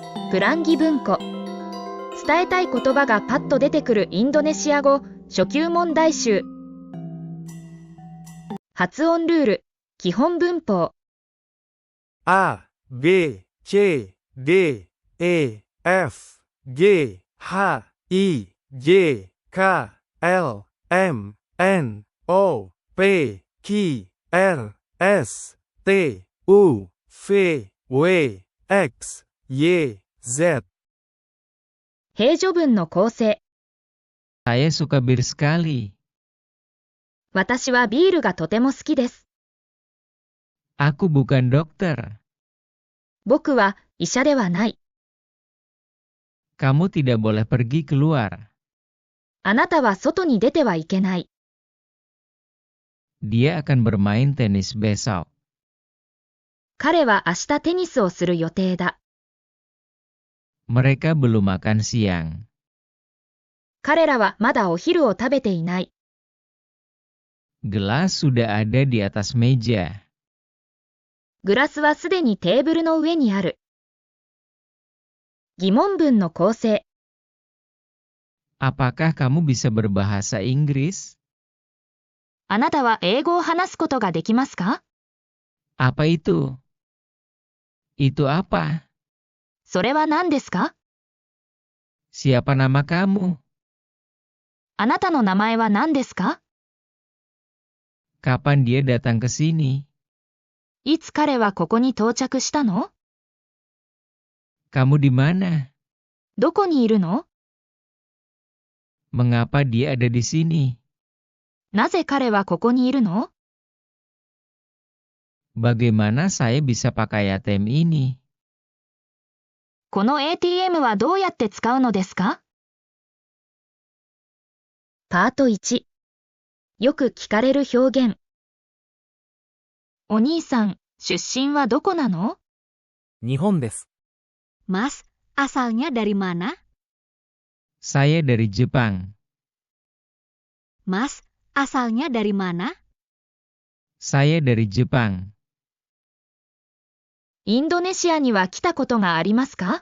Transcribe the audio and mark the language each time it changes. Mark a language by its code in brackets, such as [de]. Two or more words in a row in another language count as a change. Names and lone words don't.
[ja] プランギ文庫。伝えたい言葉がパッと出てくるインドネシア語初級問題集。発音ルール、基本文法。 [id] A, B, C, D, E, F, G, H, I, J, K, L, M, N, O, P, Q, R, S, T, U, V, W, X, Y, Z。 [ja] 平序文の構成。 [id] Saya suka bir sekali. [ja] 私はビールがとても好きです。 [id] Aku bukan dokter. [ja] 僕は医者ではない。 [id] Kamu tidak boleh pergi keluar. [ja] あなたは外に出てはいけない。 [id] Dia akan bermain tenis besok. [ja] 彼は明日テニスをする予定だ。 [id] Mereka belum makan siang. [ja] 彼らはまだお昼を食べていない。 [id] Gelas sudah ada di atas meja. [ja] グラスはすでにテーブルの上にある。疑問文の構成。 [id] Apakah kamu bisa berbahasa Inggris? [ja] あなたは英語を話すことができますか？ [id] Apa itu? Itu apa? [ja] それは何ですか？ [id] Siapa nama kamu? [ja] あなたの名前は何ですか？ [id] Kapan dia datang ke sini? [ja] いつ彼はここに到着したの？ [id] Kamu di mana? [ja] どこにいるの？ [id] Mengapa dia ada di sini? [ja] なぜ彼はここにいるの？ [id] Bagaimana saya bisa pakai ATM ini? [ja] この ATM はどうやって使うのですか？パート1。よく聞かれる表現。お兄さん、出身はどこなの？日本です。 [id] Mas, asalnya dari mana? Saya dari Jepang. Mas, asalnya dari mana? Saya dari Jepang. [ja] インドネシアには来たことがありますか？